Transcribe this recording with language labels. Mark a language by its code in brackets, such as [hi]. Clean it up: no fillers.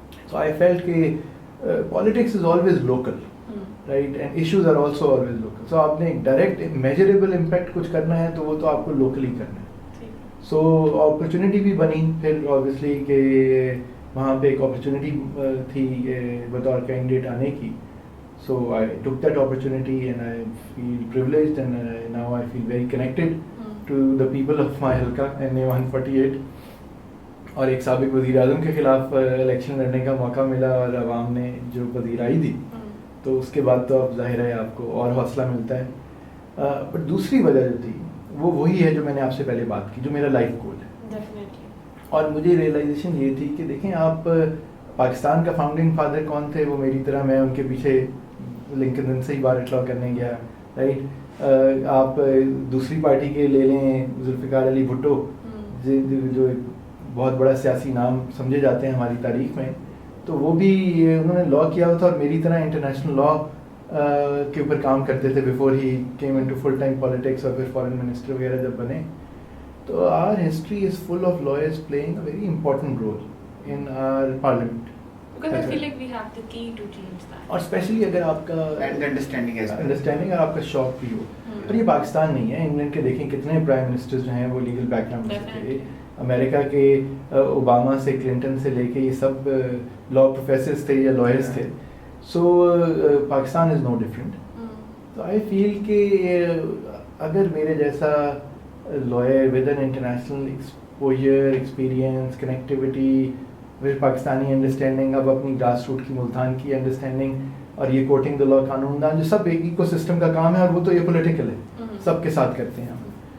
[en] So I felt کہ politics is always local, right, and issues are also always local. [ur] سو آپ نے ایک direct measurable impact کچھ کرنا ہے تو وہ تو آپ کو لوکلی کرنا ہے. سو اپرچونیٹی بھی بنی پھر آبویسلی کہ وہاں پہ ایک اپرچونیٹی تھی بطور کینڈیڈیٹ آنے کی. [en] So I took that opportunity and I feel privileged and now I feel very connected to the people of my halqa NA 148. [ur] اور ایک سابق وزیر اعظم کے خلاف الیکشن لڑنے کا موقع ملا اور عوام نے جو وزیر آئی دی, تو اس کے بعد تو اب ظاہر ہے آپ کو اور حوصلہ ملتا ہے. بٹ دوسری وجہ جو تھی وہ وہی ہے جو میں نے آپ سے پہلے بات کی, جو میرا لائف گول ہے. اور مجھے ریئلائزیشن یہ تھی کہ دیکھیں آپ پاکستان کا فاؤنڈنگ فادر کون تھے, وہ میری طرح میں ان کے پیچھے لنکن سے ہی بار اٹلاع کرنے گیا, رائٹ. آپ دوسری پارٹی کے لے لیں ذوالفقار علی بھٹو جو ایک بہت بڑا سیاسی نام سمجھے جاتے ہیں ہماری تاریخ میں, تو وہ بھی انہوں نے لاء کیا ہوا تھا اور میری طرح انٹرنیشنل لاء کے اوپر کام کرتے تھے [en] before ہی came into full time politics [ur] اور پھر فارن منسٹر وغیرہ جب بنے. [en] تو our history is full of lawyers playing a very important role in our parliament. Because I feel like we have the key to change that. [ur] اور especially اگر آپ کا انڈرسٹینڈنگ اور آپ کا شوق بھی ہو. اور یہ پاکستان نہیں ہے, انگلینڈ کے دیکھیں کتنے پرائم منسٹر جو ہیں وہ لیگل بیک گراؤنڈ سے تھے. امریکہ کے اوباما سے کلنٹن سے لے کے یہ سب لاء پروفیسرز تھے یا لائرز تھے. سو [en] Pakistan is no different. [ur] تو [en] I feel [ur] کہ اگر میرے جیسا lawyer with an international exposure, experience, connectivity with Pakistani understanding, اب اپنی گراس روٹ کی ملتان کی انڈرسٹینڈنگ, اور یہ کوٹنگ دا لاء قانون دان جو سب ایک ایکو سسٹم کا کام ہے, اور وہ تو یہ پولیٹیکل ہے, سب کے ساتھ کرتے ہیں ہم.